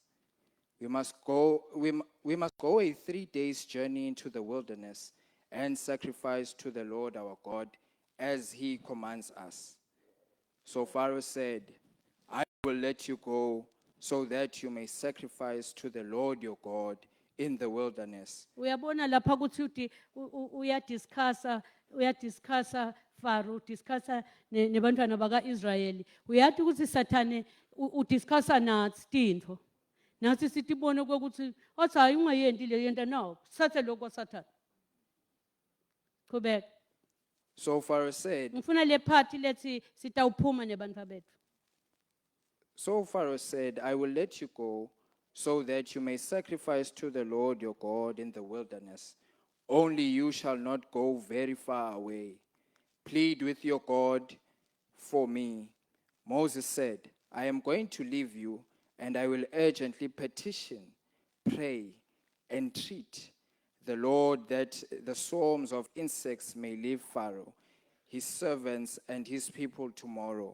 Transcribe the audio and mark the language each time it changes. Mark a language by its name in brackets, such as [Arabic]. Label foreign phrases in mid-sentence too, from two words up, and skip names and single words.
[English] We must go a 3 days journey into the wilderness and sacrifice to the Lord our God as he commands us. So Pharaoh said, I will let you go so that you may sacrifice to the Lord your God in the wilderness. [Swati] Uyabona lapha ukuthi uyadiscussa Pharaoh, discussa nebantwana baka-Israyeli. Uyathi ukuthi Sathane udiscussa nathi tinto. Nathi sitibone ukuthi athi hayi ungayenti le yenta nawo. Sathe lokho Sathane. Qhubeka. [English] So Pharaoh said, [Swati] Ngifuna le part lethi sitawuphuma nebantwa bethu. [English] So Pharaoh said, I will let you go so that you may sacrifice to the Lord your God in the wilderness. Only you shall not go very far away. Plead with your God for me. Moses said, I am going to leave you, and I will urgently petition, pray, entreat the Lord that the swarms of insects may leave Pharaoh, his servants, and his people tomorrow.